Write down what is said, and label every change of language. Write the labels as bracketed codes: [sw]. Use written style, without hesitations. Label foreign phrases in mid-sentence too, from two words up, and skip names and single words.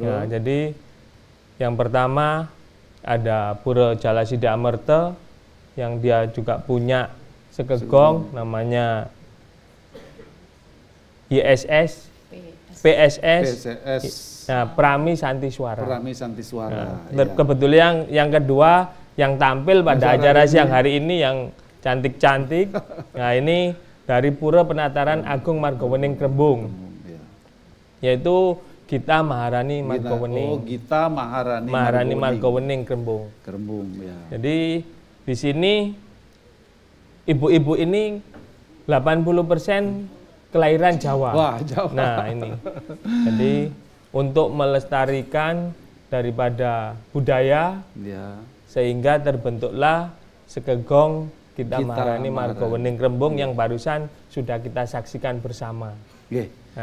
[id] Ya, jadi yang pertama ada Pura Jalasida Amerta yang dia juga punya sekegong namanya ISS, PSS, nah, Prami Santi Suara. Prami Santi Suara. Nah, kebetulan yang kedua yang tampil pada acara siang hari ini yang cantik-cantik. Nah, ini dari Pura Penataran Agung Margowening Krembung, yaitu Gita Maharani Margowening. Oh, Gita Maharani Margowening Krembung. Krembung ya. Jadi di sini ibu-ibu ini 80% kelahiran Jawa. Wah, Jawa. Nah, ini. Jadi untuk melestarikan daripada budaya, sehingga terbentuklah sekegong Gita Maharani Margowening Krembung yang barusan sudah kita saksikan bersama. Nah,